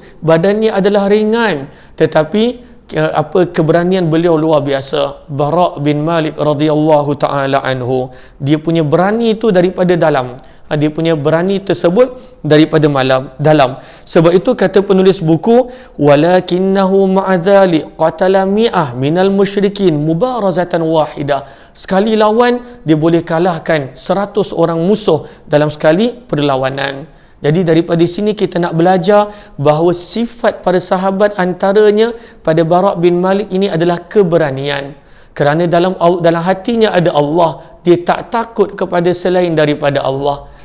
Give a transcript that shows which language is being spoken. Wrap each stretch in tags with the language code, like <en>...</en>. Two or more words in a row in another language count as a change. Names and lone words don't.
<ms>Badannya adalah ringan. Tetapi keberanian beliau luar biasa. Bara' bin Malik</ms> <ar>رضي الله تعالى عنه.</ar> <ms>Dia punya berani itu daripada dalam. Dia punya berani tersebut daripada dalam. Sebab itu kata penulis buku,</ms> <ar>ولكنه مع ذلك قتل مائة من المشركين مبارزة واحدة.</ar> <ms>Sekali lawan dia boleh kalahkan 100 orang musuh dalam sekali perlawanan. Jadi daripada sini kita nak belajar bahawa sifat para sahabat antaranya pada Bara' bin Malik ini adalah keberanian. Kerana dalam hatinya ada Allah, dia tak takut kepada selain daripada Allah.</ms>